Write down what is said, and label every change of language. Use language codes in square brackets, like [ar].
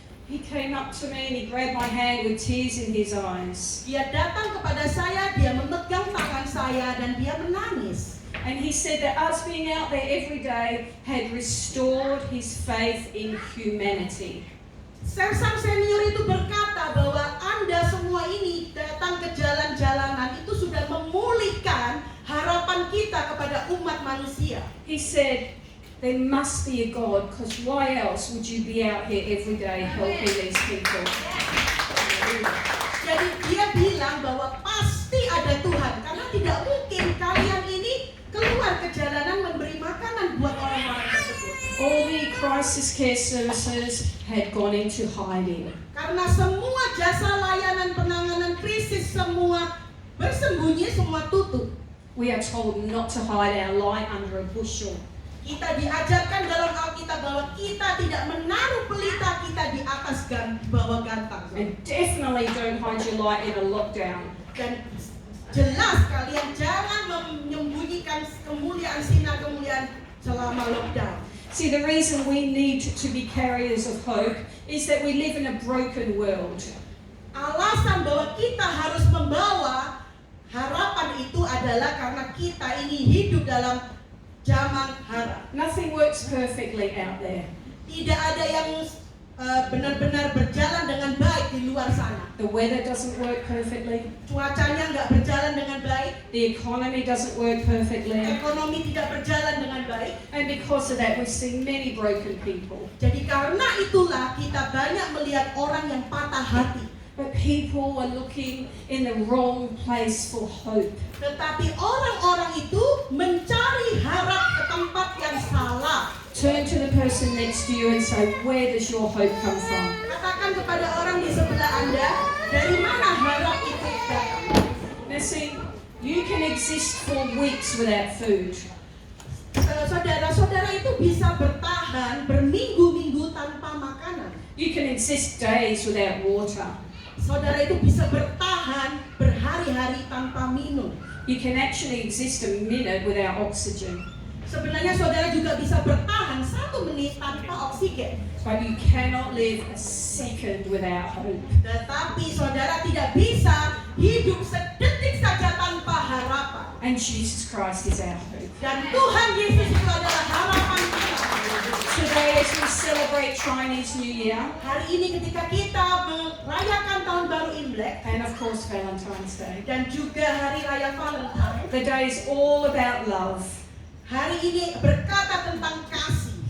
[en] he came up to me and he grabbed my hand with tears in his eyes. [id] dia datang kepada saya, dia memegang tangan saya dan dia menangis. [en] And he said that us being out there every day had restored his faith in humanity. [id] Sersan senior itu berkata bahwa Anda semua ini datang ke jalan-jalanan itu sudah memulihkan harapan kita kepada umat manusia. [en] He said, there must be a God, because why else would you be out here every day helping these people? [id] Jadi dia bilang bahwa pasti ada Tuhan, karena tidak mungkin kalian ini keluar ke jalanan memberi makanan buat orang-orang tersebut. [en] All the crisis care services had gone into hiding. [id] Karena semua jasa layanan penanganan krisis semua bersembunyi, semua tutup. [en] We are told not to hide our light under a bushel. [id] Kita diajarkan dalam Alkitab bahwa kita tidak menaruh pelita kita di atas bawah gantang. [en] And definitely don't hide your light in a lockdown. [id] Dan jelas kalian jangan menyembunyikan kemuliaan sinar kemuliaan selama lockdown. [en] See, the reason we need to be carriers of hope is that we live in a broken world. [id] Alasan bahwa kita harus membawa harapan itu adalah karena kita ini hidup dalam zaman harap. [en] Nothing works perfectly out there. [id] Tidak ada yang benar-benar berjalan dengan baik di luar sana. [en] The weather doesn't work perfectly. [id] Cuacanya nggak berjalan dengan baik. [en] The economy doesn't work perfectly. [id] Ekonomi tidak berjalan dengan baik. [en] And because of that, we see many broken people. [id] Jadi karena itulah kita banyak melihat orang yang patah hati. [en] But people are looking in the wrong place for hope. [id] Tetapi orang-orang itu mencari harap ke tempat yang salah. [en] Turn to the person next to you and say, where does your hope come from? [id] Katakan kepada orang di sebelah Anda, dari mana harap itu datang? [en] Now see, you can exist for weeks without food. [id] Saudara-saudara itu bisa bertahan berminggu-minggu tanpa makanan. [en] You can exist days without water. [id] Saudara itu bisa bertahan berhari-hari tanpa minum. [en] You can actually exist a minute without oxygen. [id] Sebenarnya saudara juga bisa bertahan 1 menit tanpa oksigen. [en] But you cannot live a second without hope. [id] Tetapi saudara tidak bisa hidup sedetik saja tanpa harapan. [en] And Jesus Christ is our hope. [id] Dan Tuhan Yesus itu adalah harapan kita. [en] Today as we celebrate Chinese New Year, [id] Hari ini ketika kita merayakan tahun baru Imlek [en] and of course Valentine's Day, [id] dan juga hari raya Valentine, [en] the day is all about love. [id] hari ini berkata tentang kasih,